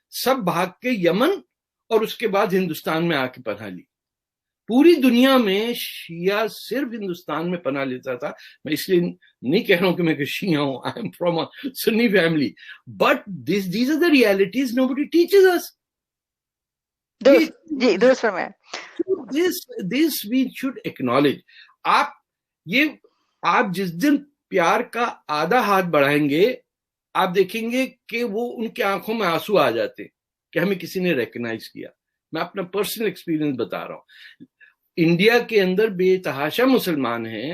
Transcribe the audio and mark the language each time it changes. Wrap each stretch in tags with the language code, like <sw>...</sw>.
<ur>سب بھاگ کے یمن اور اس کے بعد ہندوستان میں آ کے پناہ لی. پوری دنیا میں شیعہ صرف ہندوستان میں پناہ لیتا تھا. میں اس لیے نہیں کہہ رہا ہوں کہ میں شیعہ ہوں،</ur> <en>I am from a Sunni family, but these are the realities nobody teaches us. جی درست فرمایا. This we should acknowledge.</en> <ur>آپ جس دن پیار کا آدھا ہاتھ بڑھائیں گے، آپ دیکھیں گے کہ وہ ان کی آنکھوں میں آنسو آ جاتے ہیں کہ ہمیں کسی نے ریکگنائز کیا. میں اپنا پرسنل ایکسپیرینس بتا رہا ہوں. انڈیا کے اندر بے تحاشا مسلمان ہیں.</ur>